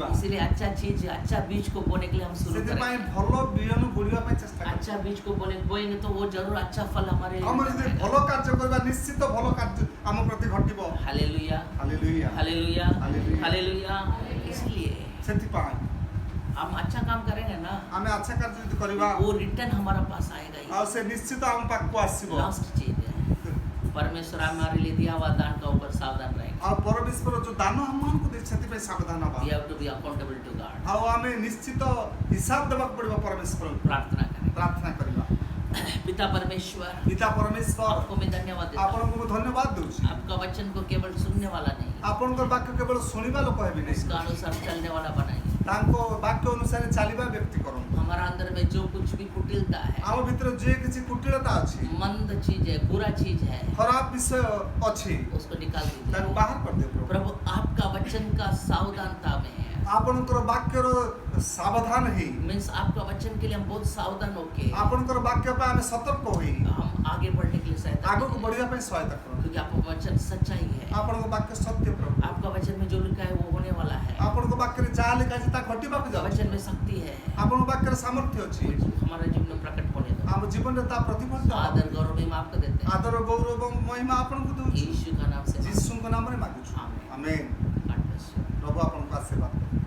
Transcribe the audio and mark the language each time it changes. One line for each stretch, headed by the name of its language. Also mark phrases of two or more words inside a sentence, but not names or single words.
Hindi: इसीलिए अच्छा चीज, अच्छा बीज को बोने के लिए हम शुरू
Odia: ସେଥିପାଇଁ
Hindi: करेंगे।
Odia: ଭଲ ବିହନ ବୁଣିବା ପାଇଁ ଚେଷ୍ଟା କରିବା।
Hindi: अच्छा बीज को बोएंगे तो वो जरूर अच्छा फल हमारे
Odia: ଆମେ ଯଦି ଭଲ କାର୍ଯ୍ୟ କରିବା ନିଶ୍ଚିତ ଭଲ କାର୍ଯ୍ୟ ଆମ ପ୍ରତି ଘଟିବ।
Hindi: हालेलुया,
Odia: ହାଲେଲୁୟା।
Hindi: हालेलुया, हालेलुया। हालेलुया। इसलिए
Odia: ସେଥିପାଇଁ
Hindi: हम अच्छा काम करेंगे ना,
Odia: ଆମେ ଆଚ୍ଛା କାର୍ଯ୍ୟ ଯଦି କରିବା
Hindi: वो रिटर्न हमारा पास आएगा
Odia: ଆଉ
Hindi: ही।
Odia: ସେ ନିଶ୍ଚିତ ଆମ ପାଖକୁ ଆସିବ।
Hindi: लास्ट चीज है, परमेश्वर हमारे लिए दिया हुआ दान का ऊपर सावधान रहेंगे।
Odia: ଆଉ ପରମେଶ୍ୱର ଯୋଉ ଦାନ ଆମମାନଙ୍କୁ ଦେଇଛି ସେଥିପାଇଁ ସାବଧାନ ହବା।
English: We have to be accountable to God।
Odia: ଆଉ ଆମେ ନିଶ୍ଚିତ ହିସାବ ଦେବାକୁ ପଡିବ ପରମେଶ୍ୱରଙ୍କୁ।
Hindi: प्रार्थना करें।
Odia: ପ୍ରାର୍ଥନା କରିବା।
Hindi: पिता परमेश्वर,
Odia: ପିତା ପରମେଶ୍ୱର
Hindi: आपको मैं धन्यवाद देता हूँ।
Odia: ଆପଣଙ୍କୁ ମୁଁ ଧନ୍ୟବାଦ ଦଉଛି।
Hindi: आपका वचन को केवल सुनने वाला नहीं,
Odia: ଆପଣଙ୍କର ବାକ୍ୟ କେବଳ ଶୁଣିବା ଲୋକ ହେବେ ନାହିଁ,
Hindi: उसका अनुसार चलने वाला बनाइए।
Odia: ତାଙ୍କ ବାକ୍ୟ ଅନୁସାରେ ଚାଲିବା ବ୍ୟକ୍ତି କରନ୍ତୁ।
Hindi: हमारा अंदर में जो कुछ भी कुटिलता है,
Odia: ଆମ ଭିତରେ ଯେ କିଛି କୁଟିଳତା ଅଛି,
Hindi: मंद चीज है, बुरा चीज है,
Odia: ଖରାପ ବିଷୟ ଅଛି,
Hindi: उसको निकाल
Odia: ତାକୁ
Hindi: दीजिए।
Odia: ବାହାର କରିଦିଅ ପ୍ରଭୁ।
Hindi: प्रभु, आपका वचन का सावधानता में है।
Odia: ଆପଣଙ୍କର ବାକ୍ୟର ସାବଧାନ ହେଇ,
Hindi: मीन्स आपका वचन के लिए हम बहुत सावधान होके
Odia: ଆପଣଙ୍କର ବାକ୍ୟ ପାଇଁ ଆମେ ସତର୍କ ହୋଇ
Hindi: हम आगे बढ़ने के लिए सहायता
Odia: ଆଗକୁ
Hindi: करें।
Odia: ବଢିବା ପାଇଁ ସହାୟତା କରନ୍ତୁ।
Hindi: क्योंकि आपका वचन सच्चाई है।
Odia: ଆପଣଙ୍କ ବାକ୍ୟ ସତ୍ୟ ପ୍ରଭୁ।
Hindi: आपका वचन में जो लिखा है वो होने वाला है।
Odia: ଆପଣଙ୍କ ବାକ୍ୟରେ ଯାହା ଲେଖା ଅଛି ତାହା ଘଟିବାକୁ ଯାଉଛି।
Hindi: वचन में शक्ति है,
Odia: ଆପଣଙ୍କ ବାକ୍ୟରେ ସାମର୍ଥ୍ୟ ଅଛି।
Hindi: वो हमारे जीवन में प्रकट होने दो।
Odia: ଆମ ଜୀବନରେ ତା ପ୍ରତିଫଳିତ ହବ।
Hindi: आदर गौरव हम आपको देते हैं,
Odia: ଆଦର ଗୌରବ ଏବଂ ମହିମା ଆପଣଙ୍କୁ ଦଉଛି।
Hindi: यीशु का नाम से।
Odia: ଯୀଶୁଙ୍କ ନାମରେ ମାଗୁଛୁ। ଆମେନ୍। ଆମେନ୍।
English: God bless you।
Odia: ପ୍ରଭୁ ଆପଣଙ୍କୁ ଆଶୀର୍ବାଦ କରନ୍ତୁ।